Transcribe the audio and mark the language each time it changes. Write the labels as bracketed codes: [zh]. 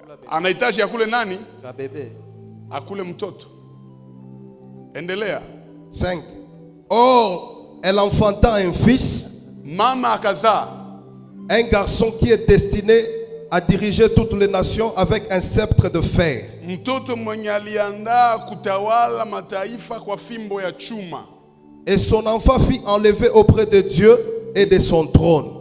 [sw] Anahitaji akule nani? Bebe. Akule mtoto. Endelea. [fr] 5. Or, elle enfanta un fils, [sw] Mama akazaa [fr] un garçon qui est destiné à diriger toutes les nations avec un sceptre de fer. [sw] mtoto mwenye aliandaa kutawala mataifa kwa fimbo ya chuma. [fr] Et son enfant fut enlevé auprès de Dieu et de son trône.